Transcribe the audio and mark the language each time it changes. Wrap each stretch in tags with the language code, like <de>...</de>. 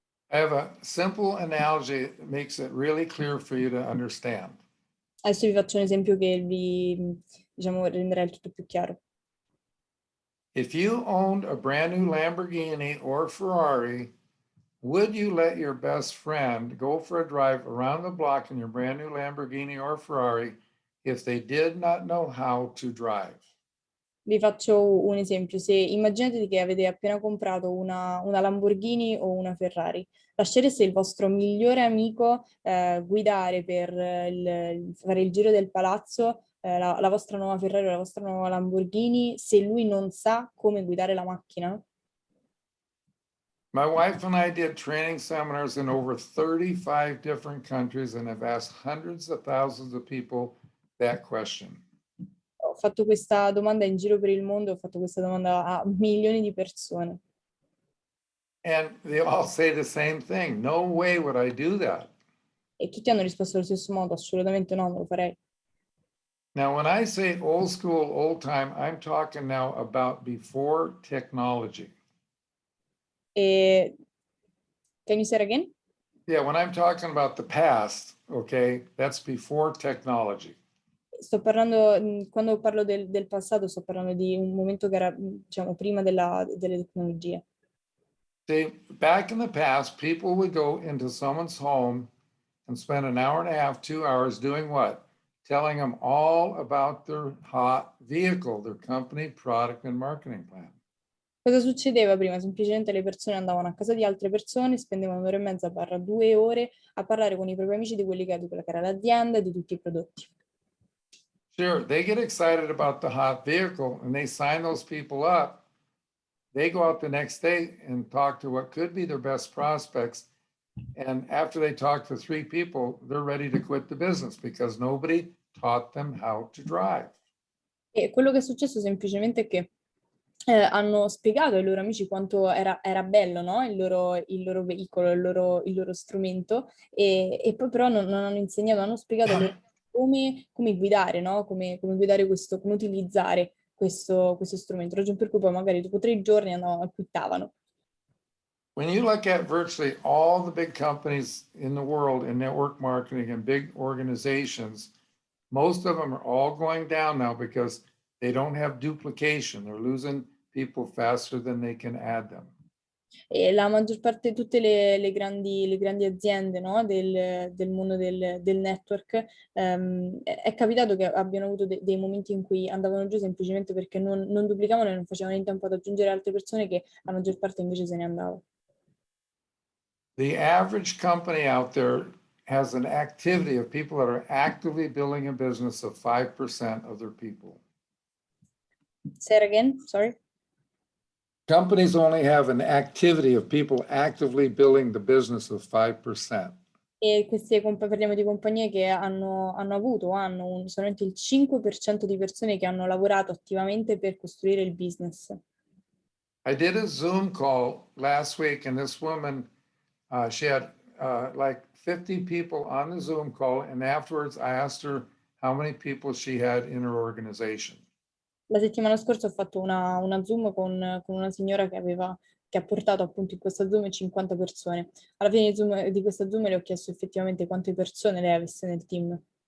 <en>I have a simple analogy that makes it really clear for you to understand.</en> <it>Adesso vi faccio un esempio che diciamo, renderà il tutto più chiaro.</it> <en>If you owned a brand new Lamborghini or Ferrari, would you let your best friend go for a drive around the block in your brand new Lamborghini or Ferrari if they did not know how to drive?</en> <it>Vi faccio un esempio. Se immaginate che avete appena comprato una Lamborghini o una Ferrari, lascereste il vostro migliore amico guidare per fare il giro del palazzo la vostra nuova Ferrari o la vostra nuova Lamborghini se lui non sa come guidare la macchina?</it> <en>My wife and I did training seminars in over 35 different countries and have asked hundreds of thousands of people that question.</en> <it>Ho fatto questa domanda in giro per il mondo, ho fatto questa domanda a milioni di persone.</it> <en>And they all say the same thing. No way would I do that.</en> <it>E tutti hanno risposto allo stesso modo, assolutamente no, non lo farei.</it> <en>Now, when I say old school, old time, I'm talking now about before technology. E can you say it again? Yeah, when I'm talking about the past, okay, that's before technology.</en> <it>Sto parlando, quando parlo del passato, sto parlando di un momento che era, diciamo, prima delle tecnologie.</it> <en>See, back in the past, people would go into someone's home and spend an hour and a half, 2 hours doing what? Telling them all about their hot vehicle, their company, product, and marketing plan.</en> <it>Cosa succedeva prima? Semplicemente le persone andavano a casa di altre persone, spendevano un'ora e mezza barra 2 ore a parlare con i propri amici di di quella che era l'azienda e di tutti i prodotti.</it> <en>Sure, they get excited about the hot vehicle and they sign those people up. They go out the next day and talk to what could be their best prospects. And after they talk to 3 people, they're ready to quit the business because nobody taught them how to drive.</en> <it>E quello che è successo semplicemente è che hanno spiegato ai loro amici quanto era bello, no? Il loro veicolo, il loro strumento, e poi però non hanno insegnato, hanno spiegato ai loro come guidare, no? Come guidare questo, come utilizzare questo strumento. Ragion per cui poi magari dopo 3 giorni quittavano.</it> <en>When you look at virtually all the big companies in the world in network marketing and big organizations, most of them are all going down now because they don't have duplication. They're losing people faster than they can add them.</en> <it>E la maggior parte, tutte le grandi aziende, no, del mondo del network, è capitato che abbiano avuto dei momenti in cui andavano giù semplicemente perché non duplicavano e non facevano in tempo ad aggiungere altre persone, che la maggior parte invece se ne andava.</it> <en>The average company out there has an activity of people that are actively building a business of 5% of their people. Say it again, sorry. Companies only have an activity of people actively building the business of 5%.</en> <it>E parliamo di compagnie che hanno avuto o hanno solamente il 5% di persone che hanno lavorato attivamente per costruire il business.</it> <en>I did a Zoom call last week, and this woman, she had like 50 people on the Zoom call, and afterwards I asked her how many people she had in her organization.</en> <it>La settimana scorsa ho fatto una Zoom con una signora che ha portato appunto in questa Zoom 50 persone. Alla fine di questa Zoom le ho chiesto effettivamente quante persone lei avesse nel team.</it>